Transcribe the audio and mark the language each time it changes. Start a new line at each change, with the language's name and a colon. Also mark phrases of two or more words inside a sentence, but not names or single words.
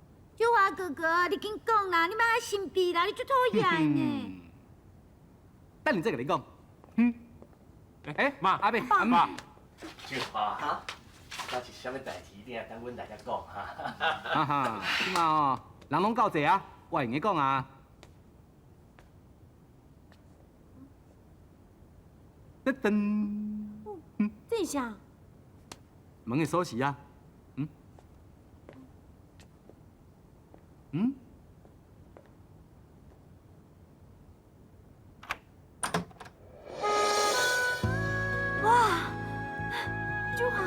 Min Nan Chinese: 秋华哥哥，你紧讲啦，你莫遐神秘啦，你最讨厌呢。等你再甲你讲。哎，妈，阿伯，妈，俊华哈，那是啥物代志？你也等阮大家讲哈。哈哈，即马哦，人拢够济啊，我会用你讲啊。噔，这是啥？门的锁匙啊，哇，俊华，